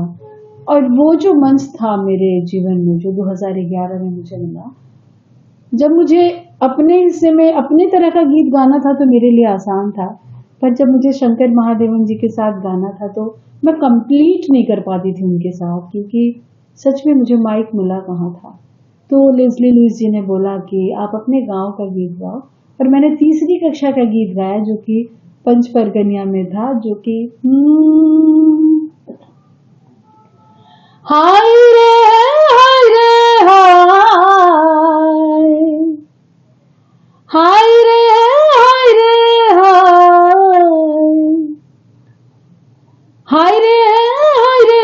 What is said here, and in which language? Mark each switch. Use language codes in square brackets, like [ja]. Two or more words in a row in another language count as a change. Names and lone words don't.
[hi] और वो जो मंच था मेरे जीवन में जो 2011 में मुझे मिला, जब मुझे अपने हिस्से में अपने तरह का गीत गाना था तो मेरे लिए आसान था, पर जब मुझे शंकर महादेवन जी के साथ गाना था तो मैं कंप्लीट नहीं कर पाती थी उनके साथ, क्योंकि सच में मुझे माइक मिला कहाँ था। तो लेस्ली लुइस जी ने बोला कि आप अपने गांव का गीत गाओ, और मैंने तीसरी कक्षा का गीत गाया जो कि पंच परगनिया में था, जो कि हाय रे हाय रे हाय, हाय रे हाय रे हाय, हाय रे हाय रे